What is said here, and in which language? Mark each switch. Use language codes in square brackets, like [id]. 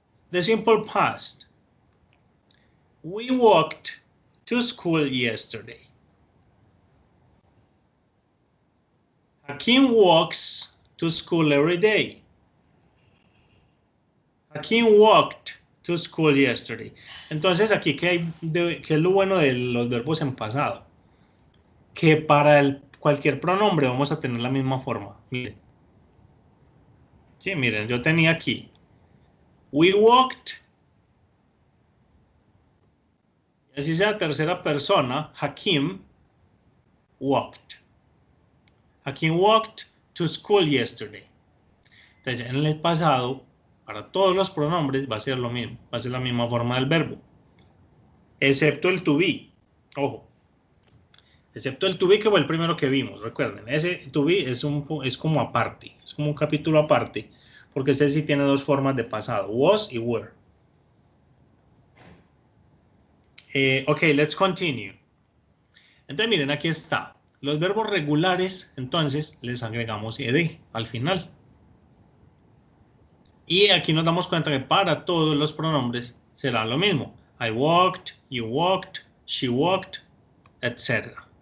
[en] The simple past, we walked to school yesterday. Hakeem walks to school every day. Hakeem walked to school yesterday. [es] Entonces aquí, ¿qué es lo bueno de los verbos en pasado? Que para cualquier pronombre vamos a tener la misma forma. Miren. Sí, miren, yo tenía aquí. [en] We walked. [es] Y así sea tercera persona, [en] Hakeem walked. Hakeem walked to school yesterday. [es] Entonces, en el pasado, para todos los pronombres va a ser lo mismo. Va a ser la misma forma del verbo. Excepto el to be. Ojo. Excepto el to be, que fue el primero que vimos. Recuerden, ese to be es como aparte. Es como un capítulo aparte. Porque ese sí tiene dos formas de pasado. Was y were. [en] Ok, let's continue. [es] Entonces, miren, aquí está. Los verbos regulares, entonces, les agregamos ed al final. Y aquí nos damos cuenta que para todos los pronombres será lo mismo. [en] I walked, you walked, she walked, etc.